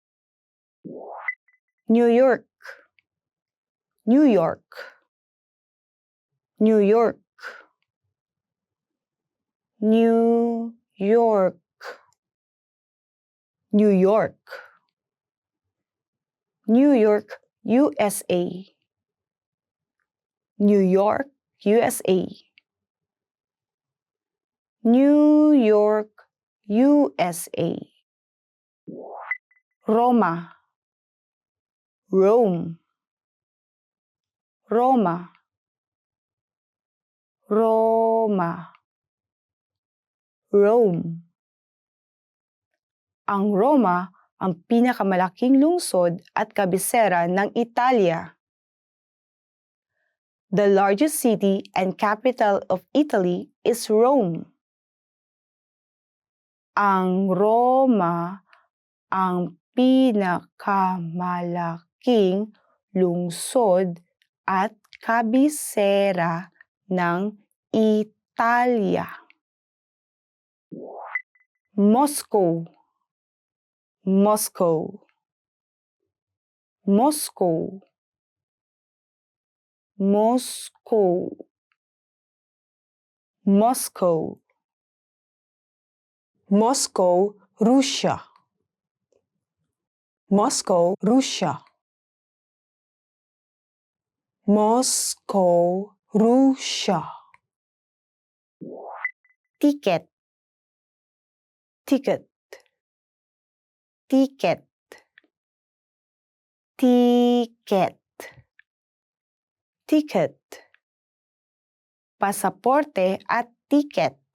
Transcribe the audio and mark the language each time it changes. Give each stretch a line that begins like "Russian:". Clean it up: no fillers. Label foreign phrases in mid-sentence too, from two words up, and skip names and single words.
English: New York. New York. New York. New York. New York. New York, USA. New York, USA. New York, USA. Roma. Rome. Roma. Roma. Rome.
Filipino: Ang Roma ang pinakamalaking lungsod at kabisera ng Italia.
English: The largest city and capital of Italy is Rome.
Filipino: Ang Roma ang pinakamalaking lungsod at kabisera ng Italia.
English: Moscow. Moscow. Moscow. Moscow. Moscow. Moscow, Russia. Moscow, Russia. Moscow, Russia. Ticket. Ticket. Ticket. Ticket.
Filipino: Ticket. Pasaporte at ticket.